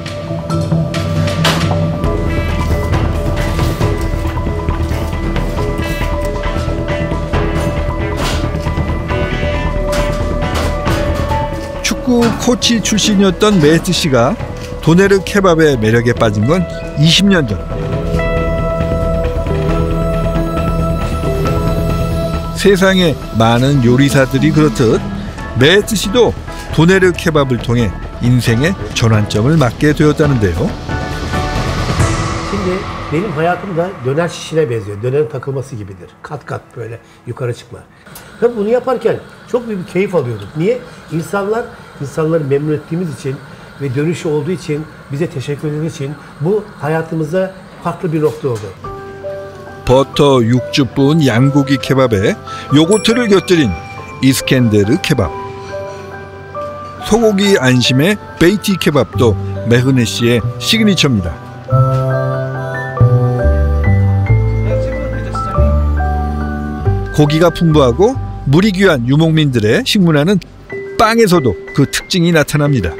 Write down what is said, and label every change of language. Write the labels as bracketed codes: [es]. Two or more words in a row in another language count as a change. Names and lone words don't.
[ko] 축구 코치 출신이었던 메헤트 씨가 도네르 케밥의 매력에 빠진 건 20년 전. 세상에 많은 요리사들이 그렇듯 메헤트 씨도 도네르 케밥을 통해 인생의 전환점을 맞게 되었다는데요. [tr] Şimdi benim hayatım da döner şişine benziyor. Dönerin takılması gibidir. Kat kat böyle yukarı çıkma. Tabii bunu yaparken çok büyük bir keyif alıyorduk. Niye? İnsanları memnun ettiğimiz için ve dönüşü olduğu için, bize teşekkür ettiği için bu hayatımıza farklı bir nokta oldu. [ko] 버터 육즙 부은 양고기 케밥에 요거트를 곁들인 이스켄데르 케밥. 소고기 안심의 베이티 케밥도 메흐네 씨의 시그니처입니다. 고기가 풍부하고 물이 귀한 유목민들의 식문화는 빵에서도 그 특징이 나타납니다.